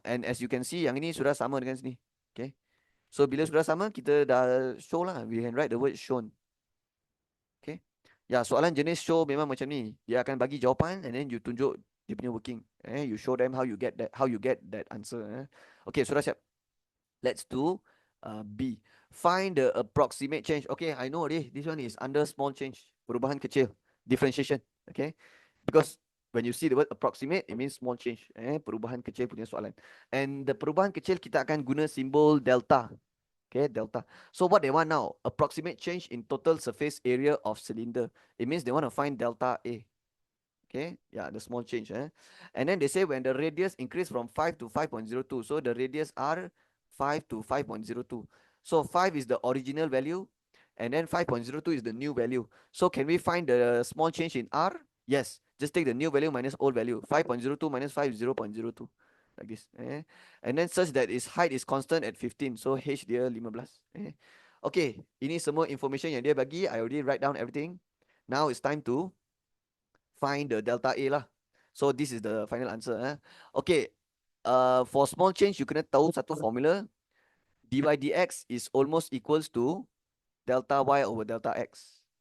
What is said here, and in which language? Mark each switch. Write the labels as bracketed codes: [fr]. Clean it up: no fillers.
[ms] And as you can see, yang ini sudah sama dengan sini. Okay. So bila sudah sama, kita dah show lah. [en] We can write the word shown. Okay. Ya, soalan jenis show memang macam ni. [ms] Dia akan bagi jawapan [en] and then you tunjuk dia punya working. You show them how you get that answer. Okay, [ms] sudah siap. [en] Let's do B. Find the approximate change. Okay, I know already. This one is under small change. [ms] Perubahan kecil. [en] Differentiation. Okay. Because when you see the word approximate, it means small change. [ms] Perubahan kecil punya soalan. [en] And the perubahan kecil kita akan guna simbol delta. Okay, delta. So what they want now, approximate change in total surface area of cylinder. It means they want to find delta A. Okay, yeah, the small change. And then they say when the radius increase from 5 to 5.02, so the radius are 5 to 5.02. So 5 is the original value, and then 5.02 is the new value. So can we find the small change in R? Yes, just take the new value minus old value. 5.02 minus 5 is 0.02. Like this. And then such that its height is constant at 15. [ms] So H dia 15. Okay, ini semua [en] information [ms] yang dia bagi. [en] I already write down everything. Now it's time to find the delta A lah. So this is the final answer. Okay, for small change, [ms] you kena tahu satu formula. [en] dy dx is almost equals to delta y over delta x.